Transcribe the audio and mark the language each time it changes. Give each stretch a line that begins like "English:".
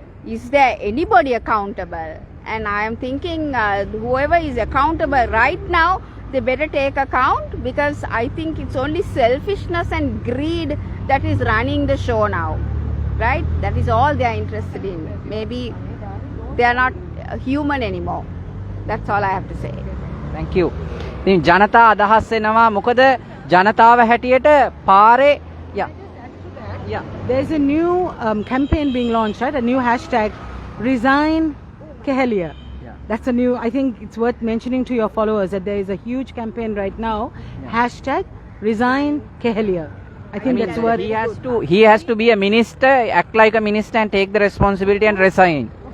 English: Is there anybody accountable? And I am thinking whoever is accountable right now, they better take account, because I think it's only selfishness and greed that is running the show now, right? That is all they are interested in. Maybe they are not human anymore. That's all I have to say. Thank you.
Sinhala: ඉතින් ජනතා අදහස් වෙනවා මොකද ජනතාව හැටියට පාරේ yeah.
English: There's a new campaign being launched, right? A new hashtag, Resign Kehaliya. Yeah. That's a new, I think it's worth mentioning to your followers that there is a huge campaign right now, hashtag Resign Kehaliya. I think that's worth... He has to be a minister, act like a minister and take the responsibility and resign.